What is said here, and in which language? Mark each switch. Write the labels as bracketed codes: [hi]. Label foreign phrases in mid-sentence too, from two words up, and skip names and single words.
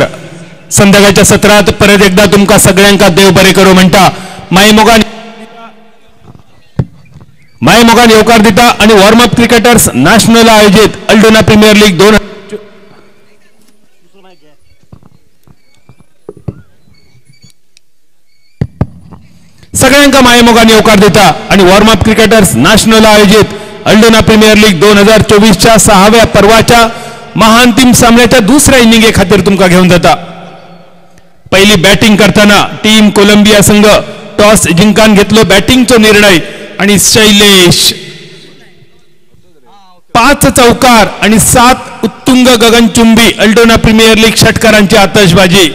[kok] संध्याकाळच्या सत्रात परत एकदा तुमका सगळ्यांका देव बरे करो म्हणता माय मोगान येवकार दिता आणि वॉर्मअप क्रिकेटर्स नॅशनल आयोजित अल्डोना प्रीमियर लीग 2 सगळ्यांका माय मोगान येवकार दिता आणि वॉर्मअप क्रिकेटर्स नॅशनल आयोजित अल्डोना प्रीमियर लीग 2024च्या 6व्या पर्वाच्या महाअंतिम सामन्याच्या दुसऱ्या इनिंगे खातीर तुमका घेऊन जाता. पहिली बॅटिंग करताना टीम कोलंबिया संघ टॉस जिंकान घेतलो बॅटिंगचो निर्णय आणि शैलेश 5 चौकार आणि 7 उत्तुंग गगनचुंबी अल्डोना प्रीमियर लीग षटकारांची आतषबाजी.